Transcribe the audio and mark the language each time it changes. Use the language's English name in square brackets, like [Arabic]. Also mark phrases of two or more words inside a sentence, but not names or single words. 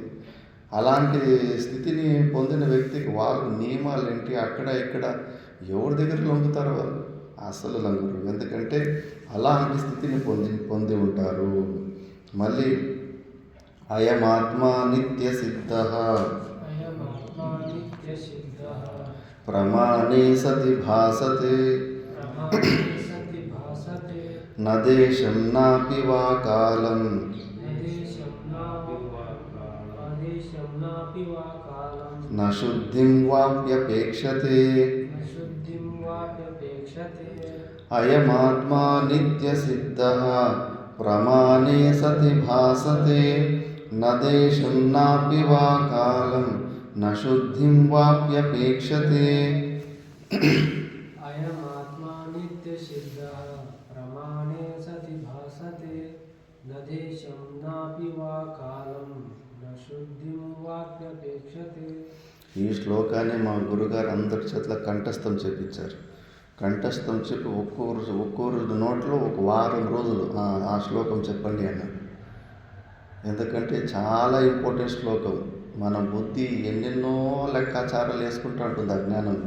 [Telugu] అలాంటి స్థితిని పొందిన వ్యక్తికి వాళ్ళు నియమాలు ఏంటి, అక్కడ ఇక్కడ ఎవరి దగ్గర లొంగుతారు? వాళ్ళు అసలు లంగురు. ఎందుకంటే అలాంటి స్థితిని పొంది ఉంటారు. [Sanskrit] మళ్ళీ అయమాత్మా నిత్య సిద్ధ अयमात्मा नित्यसिद्धः ప్రమాణే సతి భాసతే प्रमाणे सति भासते న దేశం నాపి వా కాలం नदेशं नापि वा कालं న శుద్ధిం వాప్యపేక్షతే. न शुद्धिं वाप्यपेक्षते అయమాత్మా నిత్య సిద్ధ ప్రమాణే సతి భాసతే న దేశం నాపి వా కాలం న శుద్ధిం వాప్యపేక్షతే. अयमात्मा नित्यसिद्धः प्रमाणे सति भासते न देशं नापि वा कालं न शुद्धिं वाप्यपेक्षते [Telugu] ఈ శ్లోకాన్ని మా గురుగారు అందరి చేతుల కంఠస్థం చేపించారు. కంఠస్థం చెప్పి ఒక్కొరు నోట్లో ఒక వారం రోజులు ఆ శ్లోకం చెప్పండి అన్నారు. ఎందుకంటే చాలా ఇంపార్టెంట్ శ్లోకం. మన బుద్ధి ఎన్నెన్నో లెక్కాచారాలు వేసుకుంటూ ఉంటుంది అజ్ఞానంలో.